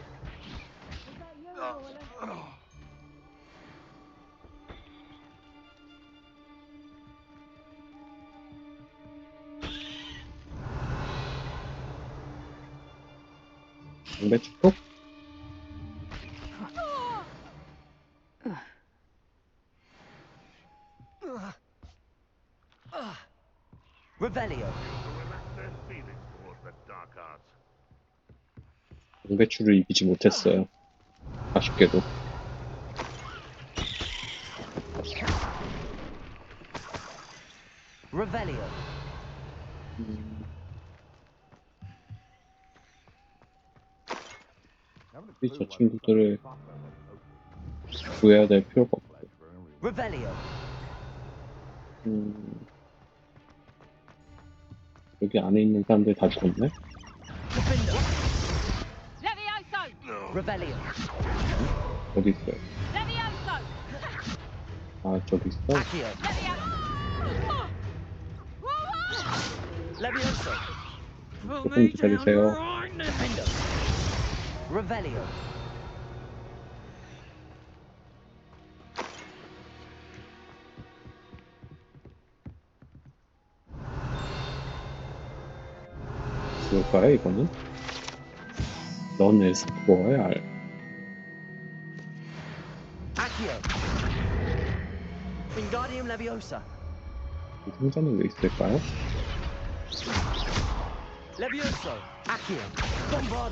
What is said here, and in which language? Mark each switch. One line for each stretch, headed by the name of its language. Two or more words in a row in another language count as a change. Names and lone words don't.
Korean: 방백수 톡? Revelio!
English: To relax their feelings towards the dark arts.
Korean: 방배추를 이기지 못했어요. 아쉽게도. Revelio! 저 친구들을 구해야 될 필요가 없고. Revelio! 여기 안에 있는 사람들 다 죽었네? Defender! Levioso! Revelio! 어디 있어요? Levioso! 아, 저기 있어? Accio! Levioso! Levioso!
English: Pull
Korean: 조금
English: me down
Korean: 기다리세요.
English: right now.
Korean: Defender! Revelio! 뭘까요, 이거는? 넌 에스포어의 알. Accio! Wingardium Leviosa! 이 상자는 왜 있을까요? Levioso! Accio! Bombarda!